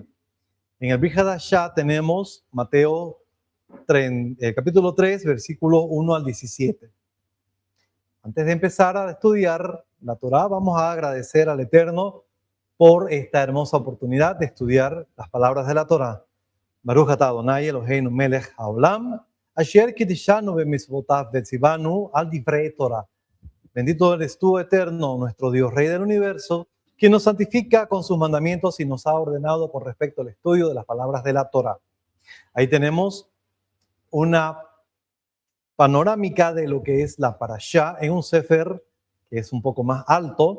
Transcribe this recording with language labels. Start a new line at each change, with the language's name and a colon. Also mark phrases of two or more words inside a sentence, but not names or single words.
Spanish: En el Brit Hadashah tenemos Mateo capítulo 3, versículos 1 al 17. Antes de empezar a estudiar la Torá, vamos a agradecer al Eterno por esta hermosa oportunidad de estudiar las palabras de la Torá.
Hebrew: ברוך אתה אדוני אלוהינו מלך העולם אשר קדשנו במצוותיו וצונו על דברי תורה.
Spanish: Bendito eres tú, Eterno, nuestro Dios, Rey del universo, quien nos santifica con sus mandamientos y nos ha ordenado con respecto al estudio de las palabras de la Torá. Ahí tenemos una panorámica de lo que es la parashá en un sefer que es un poco más alto.